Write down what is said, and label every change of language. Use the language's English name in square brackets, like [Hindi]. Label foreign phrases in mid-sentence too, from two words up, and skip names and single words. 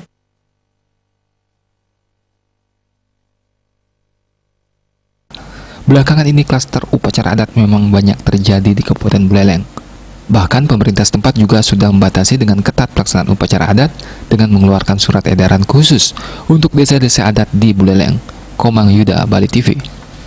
[Indonesian] belakangan ini klaster upacara adat memang banyak terjadi di Kabupaten Buleleng. Bahkan pemerintah setempat juga sudah membatasi dengan ketat pelaksanaan upacara adat dengan mengeluarkan surat edaran khusus untuk desa-desa adat di Buleleng. Komang Yuda, Bali TV.